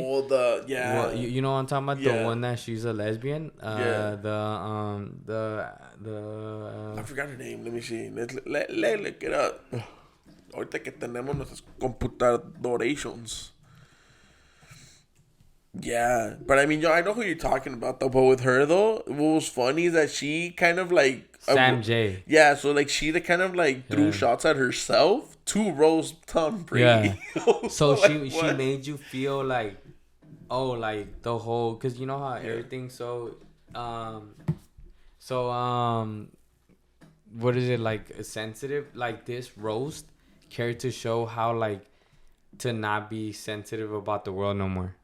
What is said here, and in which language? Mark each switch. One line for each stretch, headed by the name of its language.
English: You know what I'm talking about, the one that she's a lesbian. I forgot her name. Let me see. Let's look it up.
Spanish: Ahorita que tenemos nuestras computadorations.
English: Yeah, but I mean, I know who you're talking about though. But with her though, what was funny is that she kind of like Sam J. Yeah, so like she kind of like threw shots at herself to roast Tom Brady. Yeah. So she made you feel like, like the whole, because you know how everything what is it, like sensitive, like this roast cared to show how like to not be sensitive about the world no more.